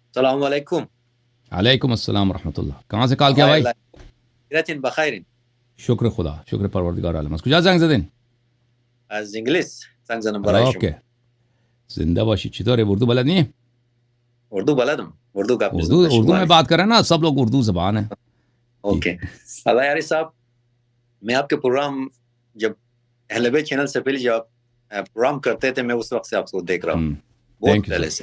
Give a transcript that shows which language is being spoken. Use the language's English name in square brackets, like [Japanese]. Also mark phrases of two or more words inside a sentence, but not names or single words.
[Arabic] السلام علیکم. علیکم السلام ورحمۃ اللہ. [Urdu] کہاں سے کال کیا بھائی؟ [Persian] بخیر. شکر خدا، شکر پروردگار عالم. کجا زنگ زدین؟ از انگلیس زنگ زدم برای شما. اوکے، زندہ باشی. چطوره؟ اردو بلد نہیں؟ اردو بلدم. [Urdu] اردو کا اردو میں بات کریں نا، سب لوگ اردو زبان ہیں. اوکے. اللہ یاری صاحب، میں آپ کے پروگرام جب اہل بیت چینل سے پہلے جب آپ پروگرام کرتے تھے، میں اس وقت سے آپ کو دیکھ رہا ہوں، بہت پہلے سے.